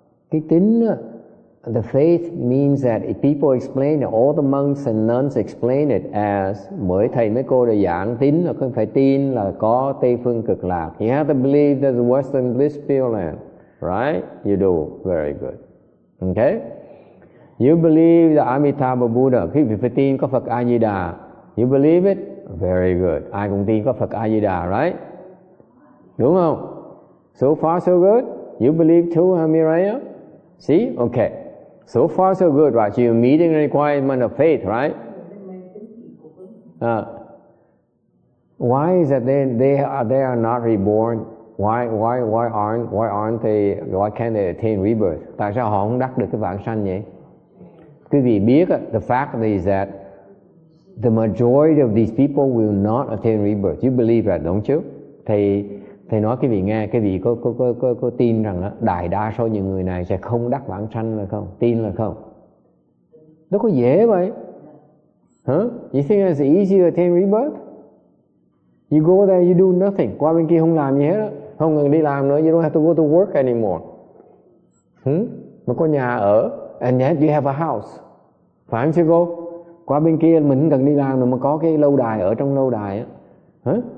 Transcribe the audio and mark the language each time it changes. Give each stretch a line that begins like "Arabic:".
Vietnamese: Cái tín,
English: the faith means that if people explain it, all the monks and nuns explain it as,
Vietnamese: mỗi thầy mấy cô đều giảng tín là không phải tin là có Tây phương cực lạc.
English: You have to believe there's a Western bliss Pure Land. Right? You do. Very good. Okay? You believe the Amitabha Buddha.
Vietnamese: Quý vị phải tin có Phật A Di Đà.
English: You believe it? Very good.
Vietnamese: Ai cũng tin có Phật A Di Đà,
English: right?
Vietnamese: Đúng không?
English: So far so good. You believe too, Miraya? See? Okay. So far so good, right? So you're meeting the requirement of faith, right? Why is that they are not reborn? Why can't they attain rebirth?
Vietnamese: Tại sao họ không đắc được cái vãng sanh vậy? Quý vị biết,
English: the fact is that the majority of these people will not attain rebirth. You believe that, don't you?
Vietnamese: Thầy nói quý vị nghe, quý vị có tin rằng đại đa số những người này sẽ không đắc vãng sanh là không? Tin là không? Nó có dễ vậy? Huh?
English: You think it's easy to attain rebirth? You go there, you do nothing.
Vietnamese: Qua bên kia không làm gì hết đó. Không cần đi làm nữa.
English: You don't have to go to work anymore.
Vietnamese: Mà có nhà ở.
English: And yet you have a house.
Vietnamese: Phải không sư cô? Qua bên kia mình không cần đi làm nữa mà có cái lâu đài ở trong lâu đài á. Hả?